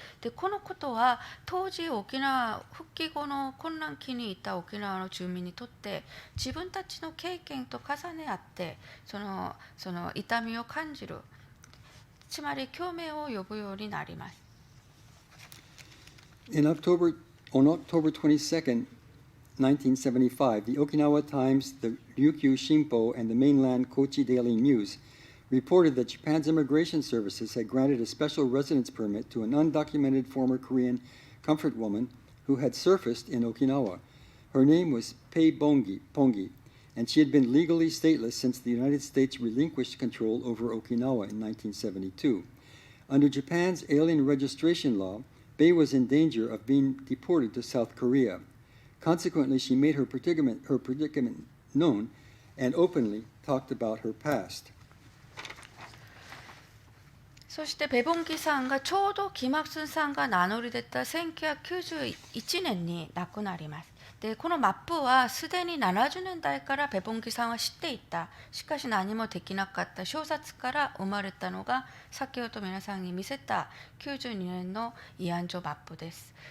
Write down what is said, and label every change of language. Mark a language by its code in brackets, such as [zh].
[ja] でこのことは当時沖縄復帰後の混乱期にいた沖縄の住民にとって自分たちの経験と重ね合ってその痛みを感じる、つまり共鳴を呼ぶようになります。 [en] On October 22nd, 1975, the Okinawa Times, the Ryukyu Shimpo, and the mainland Kochi Daily News reported that Japan's immigration services had granted a special residence permit to an undocumented former Korean comfort woman who had surfaced in Okinawa. Her name was Pei Pongi, and she had been legally stateless since the United States relinquished control over Okinawa in 1972. Under Japan's alien registration law, Pei was in danger of being deported to South Korea. Consequently, she made her predicament known and openly talked about her past. [ja] そしてペボンギさんがちょうどキマスンさんが名乗り出た1991年に亡くなります。でこのマップはすでに70年代からペボンギさんは知っていた、しかし何もできなかった小説から生まれたのが先ほど皆さんに見せた92年の慰安所マップです。